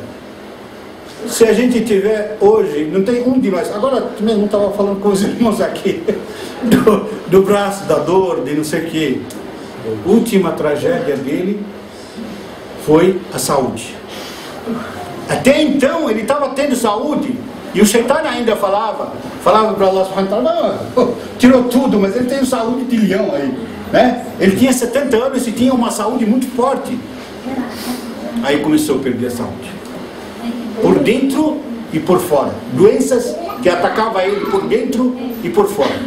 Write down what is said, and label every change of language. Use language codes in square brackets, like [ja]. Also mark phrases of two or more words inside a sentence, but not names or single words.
[pt] Se a gente tiver hoje, não tem um de nós, agora mesmo estava falando com os irmãos aqui, do braço, da dor, de não sei o que. A última tragédia dele foi a saúde. Até então ele estava tendo saúde, e o Shaitan ainda falava para Allah [ar] سبحانه وتعالى, [pt] não, tirou tudo, mas ele tem saúde de leão aí, né? Ele tinha 70 anos e tinha uma saúde muito forte. Aí começou a perder a saúde, por dentro e por fora. Doenças que atacavam ele por dentro e por fora.